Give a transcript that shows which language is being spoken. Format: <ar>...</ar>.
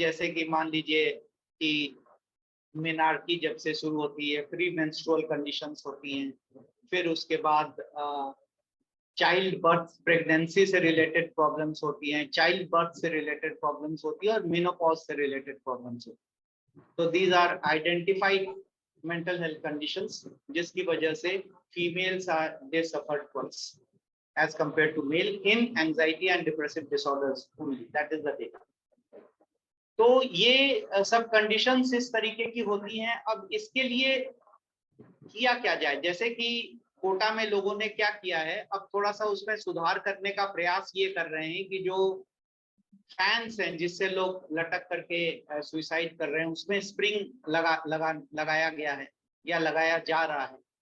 <hi>जैसे कि मान लीजिए कि मेनार्की जब से शुरू होती है, प्री मेंस्ट्रुअल कंडीशंस होती हैं, फिर उसके बाद चाइल्ड बर्थ, प्रेगनेंसी से रिलेटेड प्रॉब्लम्स होती हैं, चाइल्ड बर्थ से रिलेटेड प्रॉब्लम्स होती है और मेनोपॉज से रिलेटेड प्रॉब्लम्स होती हैं।</hi> <en>तो these are identified mental health conditions</en> <hi>जिसकी वजह से</hi> <en>females are they suffer twice as compared to male in anxiety and depressive disorders only, that is the data।</en> <hi>तो ये सब conditions इस तरीके की होती हैं। अब इसके लिए किया क्या जाए, जैसे कि कोटा में लोगों ने क्या किया है, अब थोड़ा सा उसमें सुधार करने का प्रयास ये कर रहे हैं कि जो फैंस हैं जिससे लोग लटक करके सुसाइड कर रहे हैं, उसमें स्प्रिंग लगाया गया है या लगाया जा रहा है।</hi>